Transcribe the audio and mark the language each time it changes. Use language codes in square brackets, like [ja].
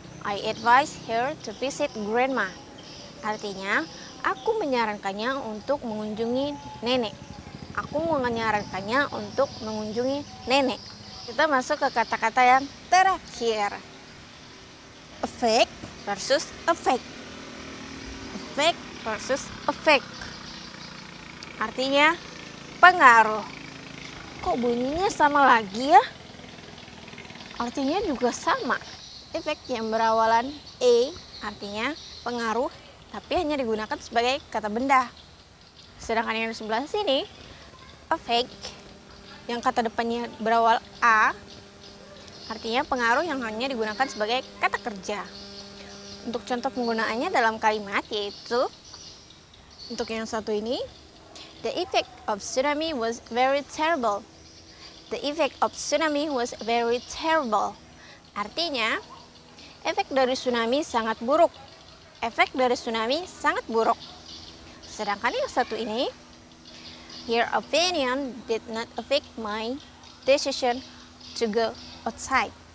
[en] I advise her to visit grandma. [id] Artinya, aku menyarankannya untuk mengunjungi nenek. Aku menyarankannya untuk mengunjungi nenek. Kita masuk ke kata-kata yang terakhir. Effect versus effect. Effect versus effect. Artinya pengaruh. Kok bunyinya sama lagi ya? Artinya juga sama. Efek yang berawalan E artinya pengaruh, tapi hanya digunakan sebagai kata benda. Sedangkan yang di sebelah sini, effect yang kata depannya berawal A artinya pengaruh yang hanya digunakan sebagai kata kerja. Untuk contoh penggunaannya dalam kalimat yaitu, untuk yang satu ini, [en] the effect of tsunami was very terrible. The effect of tsunami was very terrible. [id] Artinya, efek dari tsunami sangat buruk. Efek dari tsunami sangat buruk. Sedangkan yang satu ini, [en] your opinion did not affect my decision to go outside.